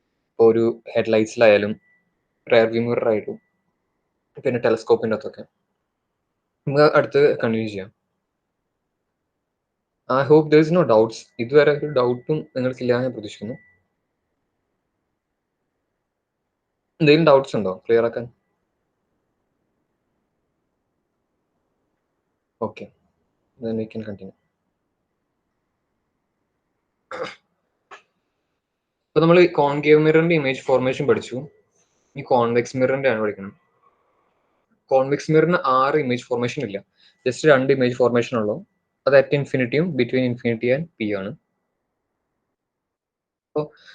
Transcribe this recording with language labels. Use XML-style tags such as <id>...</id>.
<ml>ഇപ്പോൾ ഒരു ഹെഡ്ലൈറ്റ്സിലായാലും rare view mirror ആയിട്ടും പിന്നെ ടെലസ്കോപ്പിൻ്റെ അകത്തൊക്കെ. നമുക്ക് അടുത്ത് കണ്ടിന്യൂ ചെയ്യാം.</ml> <en>I hope there is no doubts.</en> <ml>ഇതുവരെ ഒരു ഡൗട്ടും നിങ്ങൾക്കില്ല എന്ന് പ്രതീക്ഷിക്കുന്നു. എന്തെങ്കിലും ഡൗട്ട്സ് ഉണ്ടോ ക്ലിയർ ആക്കാൻ?</ml> <en>Okay, then we can continue.</en> <ml>ഇപ്പൊ നമ്മൾ കോൺകേവ് മിററിന്റെ ഇമേജ് ഫോർമേഷൻ പഠിച്ചു. ഈ കോൺവെക്സ് മിററിന്റെ ആണ് പഠിക്കുന്നത്. കോൺവെക്സ് മിററിന് 6 ഇമേജ് ഫോർമേഷൻ ഇല്ല, ജസ്റ്റ് 2 ഇമേജ് ഫോർമേഷൻ ഉള്ളൂ. അത്</ml> <en>at ഇൻഫിനിറ്റിയും between infinity and P</en> <ml>ആണ്. അപ്പോൾ</ml>